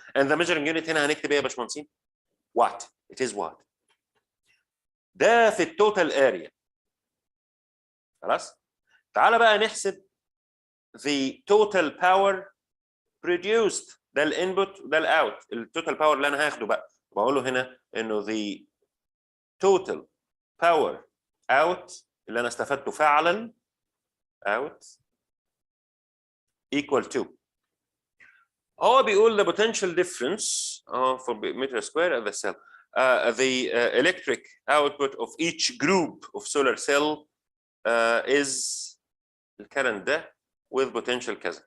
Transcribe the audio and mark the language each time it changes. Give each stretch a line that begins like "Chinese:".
English: And the measuring unit
Arabic: هنا هنكتب ايه يا باشمهندسين؟ Watt.
English: It is watt.
Arabic: ده في التوتال اريا. خلاص؟ تعال بقى نحسب
English: the total power produced.
Arabic: ده الانبوت وده الاوت. التوتال باور اللي انا هاخده بقى بقول له هنا انه
English: the total power out
Arabic: اللي انا استفدته فعلا
English: out equal to.
Arabic: هو بيقول
English: the potential difference for meter square of the cell. The electric output of each group of solar cell is
Arabic: الكرنت ده
English: with potential كذا.